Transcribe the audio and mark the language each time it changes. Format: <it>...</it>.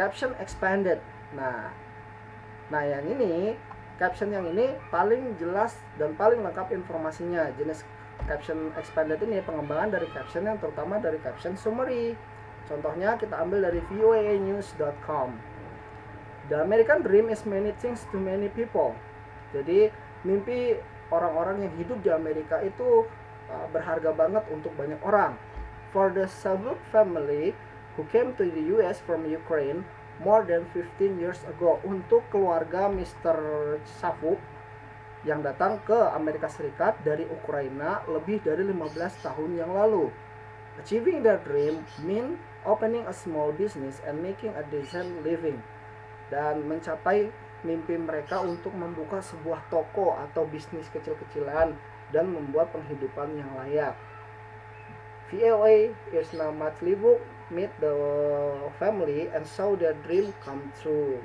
<id>Caption expanded. Nah, yang ini caption yang ini paling jelas dan paling lengkap informasinya. Jenis caption expanded ini pengembangan dari caption yang terutama dari caption summary. Contohnya kita ambil dari voanews.com.</id> <en>The American dream is many things to many people.</en> <id>Jadi mimpi orang-orang yang hidup di Amerika itu berharga banget untuk banyak orang.</id> <en>For the Savuk family who came to the US from Ukraine more than 15 years ago,</en> <id>untuk keluarga Mr. Savuk yang datang ke Amerika Serikat dari Ukraina lebih dari 15 tahun yang lalu.</id> <en>Achieving their dream mean opening a small business and making a decent living.</en> <id>Dan mencapai mimpi mereka untuk membuka sebuah toko atau bisnis kecil-kecilan dan membuat penghidupan yang layak.</id> <en>VOA Irna Matlibuk meet the family and saw their dream come true.</en>